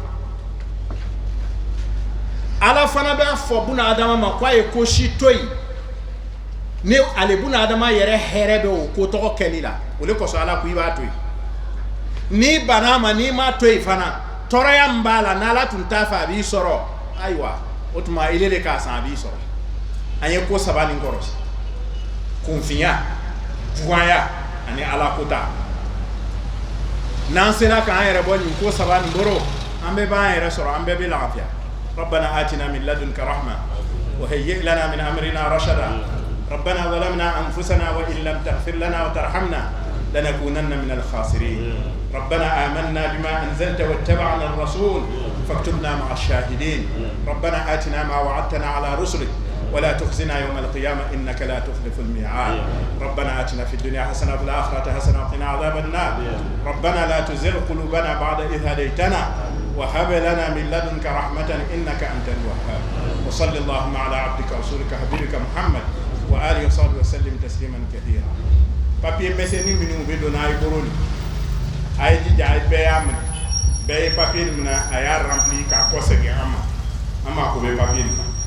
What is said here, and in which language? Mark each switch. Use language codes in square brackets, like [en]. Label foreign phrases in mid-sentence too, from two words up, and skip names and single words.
[bm] ala fana b'a fɔ buna adama ma ko a ye ko si to yen ni ale buna adama yɛrɛ hɛrɛ bɛ o ko tɔgɔ kɛli la o de kosɔn ala ko i b'a to yen n'i banna ma n'i m'a to yen fana tɔɔrɔya min b'a la n'ala tun t'a fɛ a b'i sɔrɔ ayiwa o tuma ile de k'a san a b'i sɔrɔ an ye ko saba nin kɔrɔsi kunfinya juguanya ani ala kota n'an sera k'an yɛrɛ bɔ nin ko saba nin boro an bɛɛ b'an yɛrɛ sɔrɔ an bɛɛ bɛ lafiya [ar] ربنا آتنا من لدنك رحمة وهيئ لنا من أمرنا رشدا ربنا ظلمنا أنفسنا وإن لم تغفر لنا وترحمنا لنكونن من الخاسرين ربنا آمنا بما أنزلت واتبعنا الرسول فاكتبنا مع الشاهدين ربنا آتنا ما وعدتنا على رسلك ولا تخزنا يوم القيامة إنك لا تخلف الميعاد ربنا آتنا في الدنيا حسنة وفي الآخرة حسنة وقنا عذاب النار ربنا لا تزغ قلوبنا بعد إذ هديتنا وهب لنا من لدنك رحمة إنك أنت الوهاب وصل اللهم على عبدك ورسولك حبيبك محمد وآله وصحبه وسلم تسليما كثيرا [dje] papier meseni minu be dona ay boroni ay di jaay be am be papier [ar] mina ay rempli ka ko sege ama ko be papier